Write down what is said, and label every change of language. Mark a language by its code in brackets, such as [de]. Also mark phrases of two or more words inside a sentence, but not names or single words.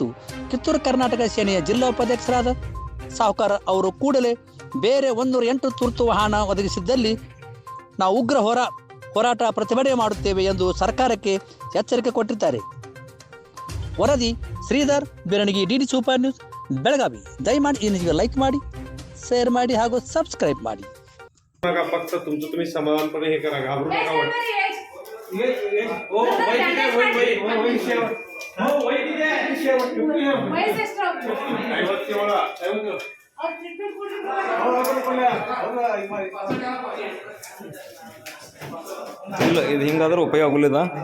[kn] ಕಿತ್ತೂರು ಕರ್ನಾಟಕ ಸೇನೆಯ ಜಿಲ್ಲಾ ಉಪಾಧ್ಯಕ್ಷರಾದ ಸಾಹುಕಾರ ಅವರು ಕೂಡಲೇ ಬೇರೆ 108 ತುರ್ತು ವಾಹನ ಒದಗಿಸಿದ್ದಲ್ಲಿ ನಾವು ಉಗ್ರ ಹೋರಾಟ ಪ್ರತಿಭಟನೆ ಮಾಡುತ್ತೇವೆ ಎಂದು ಸರ್ಕಾರಕ್ಕೆ ಎಚ್ಚರಿಕೆ ಕೊಟ್ಟಿದ್ದಾರೆ. ವರದಿ ಶ್ರೀಧರ್ ಬಿರಣಗಿ, ಡಿ ಸೂಪರ್ ನ್ಯೂಸ್ ಬೆಳಗಾವಿ. ದಯಮಾಡಿ ಈ ನ್ಯೂಸ್ಗೆ ಲೈಕ್ ಮಾಡಿ, शेअर ಮಾಡಿ ಹಾಗೂ ಸಬ್ಸ್ಕ್राइब ಮಾಡಿ. [mr] फक्त तुमचं तुम्ही समाधानपणे हे करा, घाबरू नका. [kn] ಇಲ್ಲ ಇದು ಹಿಂಗಾದ್ರೆ ಉಪಯೋಗ ಆಗಲಿಲ್ಲ.